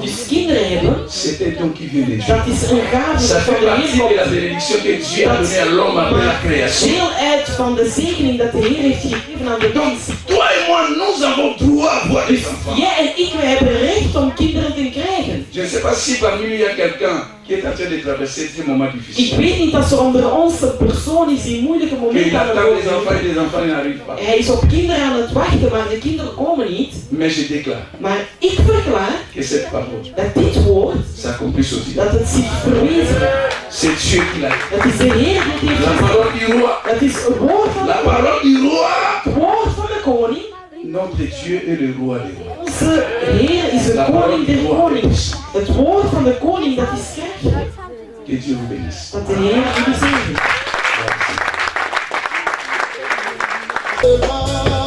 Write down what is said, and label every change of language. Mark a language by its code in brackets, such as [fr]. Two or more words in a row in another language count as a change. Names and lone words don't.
[nl] Dus kinderen hebben, [fr] c'est un don qui vient de Dieu. [nl] dat is een gave [fr] Ça [nl] van [fr] fait [nl] de [fr] partie de la [nl] Heer. [fr] bénédiction que Dieu a donnée à l'homme après la création. [nl] Deel uit van de zegening dat de Heer heeft gegeven aan de [fr] Donc, [nl] mens. [fr] toi et moi, nous avons droit à avoir des enfants. [nl] Jij en ik, wij hebben recht om kinderen te krijgen. [fr] Je ne sais pas si parmi nous il y a quelqu'un qui est en train de traverser ces moments [nl] Ik [fr] difficiles. [nl] weet niet als er onder ons een persoon is die moeilijke [fr] Il [nl] momenten aan [fr] attend des [nl] het [fr] enfants [nl] worden. [fr] et des enfants n'arrivent pas. [nl] Hij is op kinderen aan het wachten, maar de kinderen komen niet. [fr] Mais je déclare [nl] Maar ik verklaar [fr] que cette parole [nl] dat dit woord, [fr] s'accomplisse aussi. [nl] dat het zich verwezenlijkt. [fr] C'est Dieu qui l'a dit. [nl] Dat is de Heer die het heeft [fr] La [nl] gezegd. [fr] parole du roi. [nl] Dat is het woord van [fr] La [nl] de [fr] parole du roi. [nl] Het woord van de koning. [fr] Notre Dieu est le roi des rois. [nl] Onze Heer is de [fr] La parole [nl] koning [fr] du [nl] der [fr] roi est [nl] koningen. [fr] puissante. [nl] Het woord van de koning, dat is krachtig. [fr] Que Dieu vous bénisse. [nl] Dat de Heer u bezegent. [fr] Merci.